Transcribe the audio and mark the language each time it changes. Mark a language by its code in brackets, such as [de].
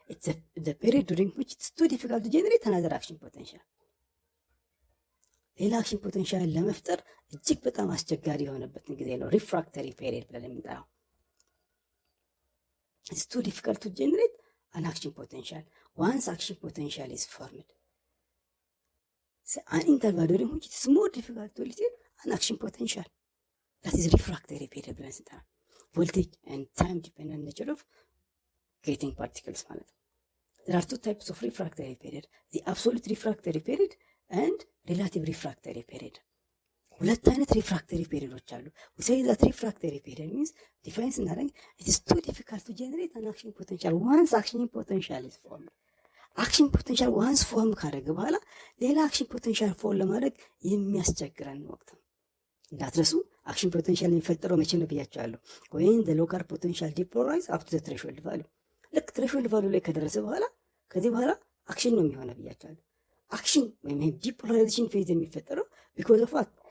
[en] ኢትስ ዘ ፔሪድ ዱሪንግ ዊች ኢትስ ቱ ዲፊካልት ቱ ጄኔሬት አናዘር አክሽን ፖቴንሻል። [am] ሌላ አክሽን ፖቴንሻል ለመፍጠር እጅግ በጣም አስቸጋሪ የሆነበትን ጊዜ ነው ሪፍራክተሪ ፔሪድ ብለን የምንጠራው። [en] ኢትስ ቱ ዲፊካልት ቱ ጄኔሬት an action potential. Once action potential is formed, an interval during which it is more difficult to elicit an action potential. That is refractory period. Voltage and time depend on the nature of creating particles. There are two types of refractory period: the absolute refractory period and relative refractory period. [am] ሁለት አይነት ሪፍራክተሪ ፔሪዶች አሉ። [en] we say that refractory period means define [am] ስናደርግ [en] it is too difficult to generate an action potential once action potential is formed. [am] አክሽን ፖቴንሻል once ፎርም ካደረገ በኋላ ሌላ አክሽን ፖቴንሻል ፎርም ለማድረግ የሚያስቸግረን ወቅት ነው። እንዳትረሱ አክሽን ፖቴንሻል የሚፈጠረው መቼ ነው ብያቸዋለሁ። [en] when the local potential depolarize up to the threshold value። [am] ልክ threshold value ላይ ከደረሰ በኋላ ከዚህ በኋላ አክሽን ነው የሚሆነው ብያቸዋለሁ። አክሽን ወይም ዲፖላራይዜሽን ፌዝ የሚፈጠረው [en] because of what?